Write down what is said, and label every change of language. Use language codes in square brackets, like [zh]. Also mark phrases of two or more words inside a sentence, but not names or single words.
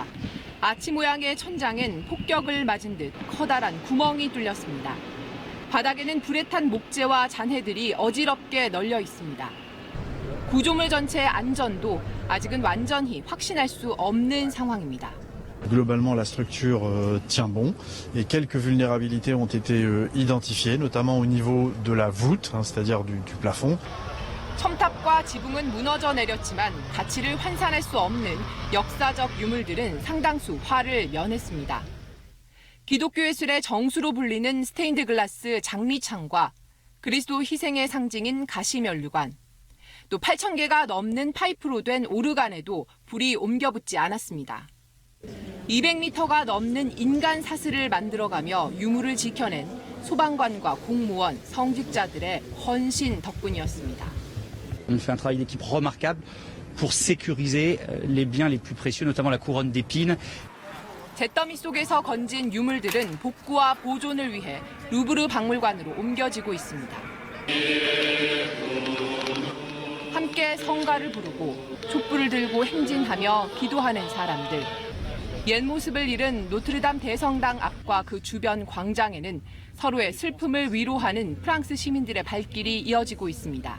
[ko] 아치 모양의 천장엔 폭격을 맞은 듯 커다란 구멍이 뚫렸습니다. 바닥에는 불에 탄 목재와 잔해들이 어지럽게 널려 있습니다. 구조물 전체의 안전도 아직은 완전히 확신할 수 없는 상황입니다. [fr] Globalement, la structure tient bon et quelques vulnérabilités ont été identifiées, notamment au niveau de la voûte, c'est-à-dire du plafond. [ko] 첨탑과 지붕은 무너져 내렸지만 가치를 환산할 수 없는 역사적 유물들은 상당수 화를 면했습니다. 기독교 예술의 정수로 불리는 스테인드 글라스 장미창과 그리스도 희생의 상징인 가시면류관, 또 8,000개가 넘는 파이프로 된 오르간에도 불이 옮겨붙지 않았습니다. 200m가 넘는 인간 사슬을 만들어가며 유물을 지켜낸 소방관과 공무원, 성직자들의 헌신 덕분이었습니다. [fr] On fait un travail d'équipe remarquable pour sécuriser les biens les plus précieux, notamment la couronne d'épines. [ko] 잿더미 속에서 건진 유물들은 복구와 보존을 위해 루브르 박물관으로 옮겨지고 있습니다. 함께 성가를 부르고 촛불을 들고 행진하며 기도하는 사람들. 옛 모습을 잃은 노트르담 대성당 앞과 그 주변 광장에는 서로의 슬픔을 위로하는 프랑스 시민들의 발길이 이어지고 있습니다.